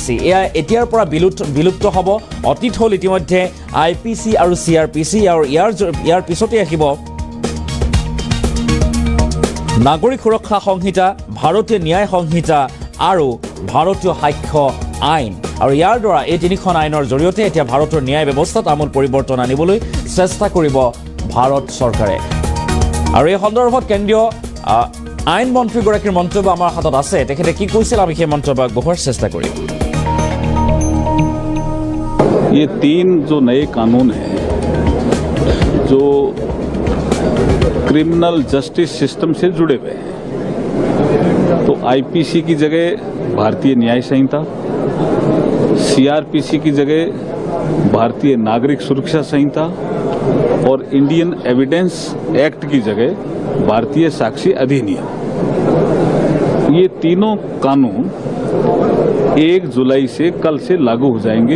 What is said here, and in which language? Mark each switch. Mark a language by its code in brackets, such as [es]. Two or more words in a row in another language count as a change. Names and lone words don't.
[as] এয়া এতিয়াৰ পৰা বিলুপ্ত হ'ব। অতীত হ'ল ইতিমধ্যে IPC আৰু CRPC, আৰু ইয়াৰ পিছতে আহিব নাগৰিক সুৰক্ষা সংহিতা, ভাৰতীয় ন্যায় সংহিতা আৰু ভাৰতীয় সাক্ষ্য আইন। আৰু ইয়াৰ দ্বাৰা এই 3খন আইনৰ জৰিয়তে এতিয়া ভাৰতৰ ন্যায় ব্যৱস্থাত আমূল পৰিৱৰ্তন আনিবলৈ চেষ্টা কৰিব ভাৰত চৰকাৰে। আৰু এই সন্দৰ্ভত কেন্দ্ৰীয় আইন মন্ত্ৰীগৰাকীৰ মন্তব্য আমাৰ হাতত আছে। তেখেতে কি কৈছিল আমি সেই মন্তব্য আগবঢ়োৱাৰ চেষ্টা কৰিম। [hi] ये 3 जो नए कानून हैं जो [en] criminal justice system [hi] से जुड़े हुए हैं, तो IPC की जगह भारतीय न्याय संहिता, CRPC की जगह भारतीय नागरिक सुरक्षा संहिता और इंडियन एविडेंस एक्ट की जगह भारतीय साक्षी अधिनियम, ये तीनों कानून 1 जुलाई से कल से लागू हो जाएंगे।